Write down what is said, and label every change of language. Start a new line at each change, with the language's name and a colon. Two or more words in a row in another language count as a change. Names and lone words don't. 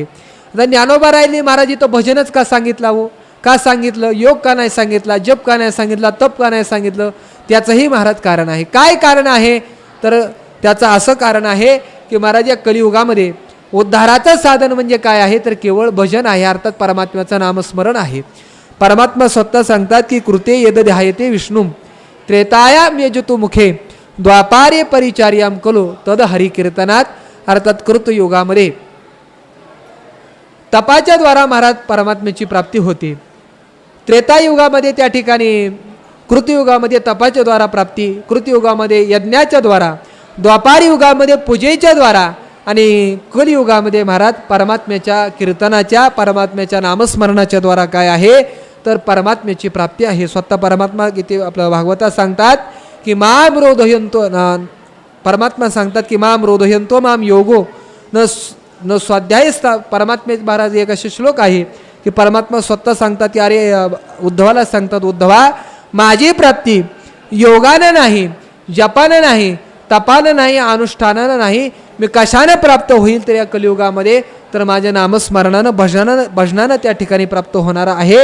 Marathi: आता ज्ञानोबारायांनी महाराज इथं भजनच का सांगितलं हो, का सांगितलं, योग का नाही सांगितला, जप का नाही सांगितला, तप का नाही सांगितलं, त्याचंही महाराज कारण आहे. काय कारण आहे तर त्याचं असं कारण आहे की महाराज या कलियुगामध्ये उद्धाराचं साधन म्हणजे काय आहे तर केवळ भजन आहे, अर्थात परमात्म्याचं नामस्मरण आहे. परमात्मा स्वतः सांगतात की
Sanskrit: कृते यद ध्यायते विष्णू त्रेतायाम यजतु मुखे द्वापारे परिचार्याम कलो तद हरिकीर्तनात.
Marathi: अर्थात कृतयुगामध्ये तपाच्या द्वारा महाराज परमात्म्याची प्राप्ती होते. त्रेतायुगामध्ये त्या ठिकाणी, कृतयुगामध्ये तपाच्या द्वारा प्राप्ती, कृतयुगामध्ये यज्ञाच्या द्वारा, द्वापार युगामध्ये पूजेच्या द्वारा आणि कलियुगामध्ये महाराज परमात्म्याच्या कीर्तनाच्या, परमात्म्याच्या नामस्मरणाच्या द्वारा काय आहे तर परमात्म्याची प्राप्ती आहे. स्वतः परमात्मा किती आपल्या भागवतात सांगतात की
Sanskrit: माम रोधयंतो,
Marathi: परमात्मा सांगतात की
Sanskrit: माम रोधयंतो माम योगो न स्वाध्याय.
Marathi: परमात्मे महाराज एक असे श्लोक आहे की परमात्मा स्वतः सांगतात की अरे उद्धवाला सांगतात, उद्धवा माझी प्राप्ती योगानं नाही, जपानं नाही, तपानं नाही, अनुष्ठानानं नाही, मी कशानं प्राप्त होईल तर या कलियुगामध्ये तर माझ्या नामस्मरणानं, भजनानं त्या ठिकाणी प्राप्त होणार आहे.